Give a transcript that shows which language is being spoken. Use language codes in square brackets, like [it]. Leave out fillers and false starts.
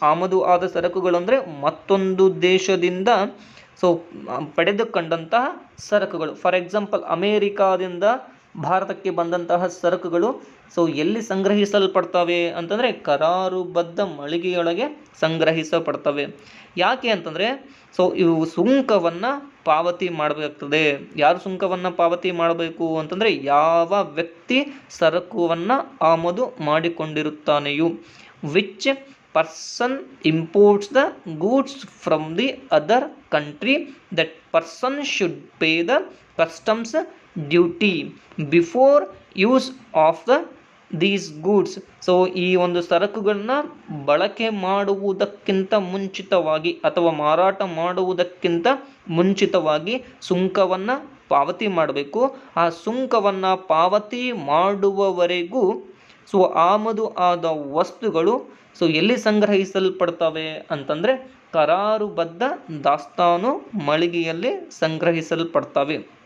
[kn] ಆಮದು ಆದ ಸರಕುಗಳು ಅಂದರೆ ಮತ್ತೊಂದು ದೇಶದಿಂದ ಸೊ ಪಡೆದುಕೊಂಡಂತಹ ಸರಕುಗಳು. ಫಾರ್ ಎಕ್ಸಾಂಪಲ್, ಅಮೇರಿಕಾದಿಂದ ಭಾರತಕ್ಕೆ ಬಂದಂತಹ ಸರಕುಗಳು ಸೊ ಎಲ್ಲಿ ಸಂಗ್ರಹಿಸಲ್ಪಡ್ತವೆ ಅಂತಂದರೆ ಕರಾರುಬದ್ಧ ಮಳಿಗೆಯೊಳಗೆ ಸಂಗ್ರಹಿಸಲ್ಪಡ್ತವೆ. ಯಾಕೆ ಅಂತಂದರೆ ಸೊ ಇವು ಸುಂಕವನ್ನು ಪಾವತಿ ಮಾಡಬೇಕಾಗ್ತದೆ. ಯಾರು ಸುಂಕವನ್ನು ಪಾವತಿ ಮಾಡಬೇಕು ಅಂತಂದರೆ ಯಾವ ವ್ಯಕ್ತಿ ಸರಕುವನ್ನು ಆಮದು ಮಾಡಿಕೊಂಡಿರುತ್ತಾನೆಯೋ, [en] Which person imports the goods from the other country, that person should pay the customs duty before use of these goods. [kn] So ಈ ಒಂದು ಸರಕುಗಳನ್ನ ಬಳಕೆ ಮಾಡುವುದಕ್ಕಿಂತ ಮುಂಚಿತವಾಗಿ ಅಥವಾ ಮಾರಾಟ ಮಾಡುವುದಕ್ಕಿಂತ ಮುಂಚಿತವಾಗಿ ಸುಂಕವನ್ನು ಪಾವತಿ ಮಾಡಬೇಕು. ಆ ಸುಂಕವನ್ನು ಪಾವತಿ ಮಾಡುವವರೆಗೂ ಸೊ ಆಮದು ಆದ ವಸ್ತುಗಳು ಸೊ ಎಲ್ಲಿ ಸಂಗ್ರಹಿಸಲ್ಪಡ್ತವೆ ಅಂತಂದರೆ ಕರಾರುಬದ್ಧ ದಾಸ್ತಾನು ಮಳಿಗೆಯಲ್ಲಿ ಸಂಗ್ರಹಿಸಲ್ಪಡ್ತವೆ.